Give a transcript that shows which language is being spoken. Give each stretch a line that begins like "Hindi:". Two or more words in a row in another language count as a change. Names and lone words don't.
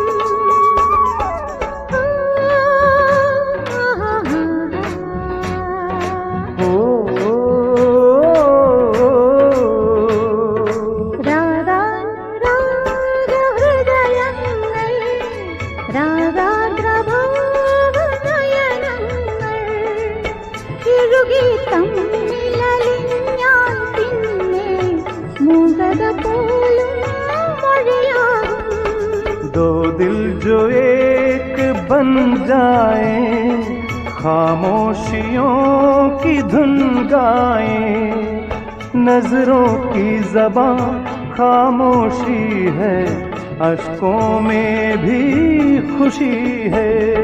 Malayalam: രാഗാനുരാഗ ഹൃദയങ്ങൾ രാഗാർദ്രഭാവനയനങ്ങൾ ഇഴുകി തമ്മിലലിഞ്ഞാൽ പിന്നെ മൂകത പോലും മൊഴിയാകും.
Hindi: दो दिल जो एक बन जाए, खामोशियों की धुन गाए, नजरों की ज़बां खामोशी है, अश्कों में भी खुशी है.